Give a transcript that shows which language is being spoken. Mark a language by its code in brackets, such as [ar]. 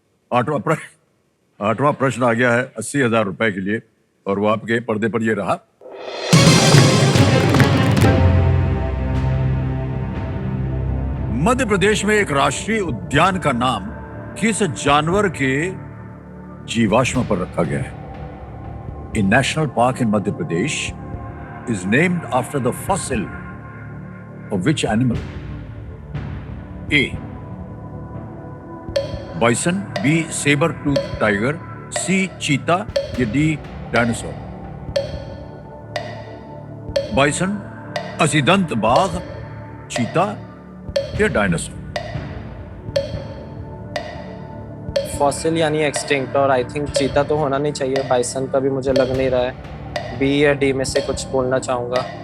[hi] आठवां प्रश्न आ गया है 80,000 रुपए के लिए, और वो आपके पर्दे पर ये रहा। मध्य प्रदेश में एक राष्ट्रीय उद्यान का नाम किस जानवर के जीवाश्म पर रखा गया है? [en] A national park in Madhya Pradesh is named after the fossil of which animal? A. Bison, B. Saber-toothed tiger, C. cheetah, [hi] या [en] D. dinosaur? [hi] Bison, असीदंत बाघ, चीता या डायनासोर? फॉसिल यानी एक्सटिंक्ट, और [en] I think [hi] चीता तो होना नहीं चाहिए, बाइसन का भी मुझे लग नहीं रहा है। बी या डी में से कुछ बोलना चाहूंगा।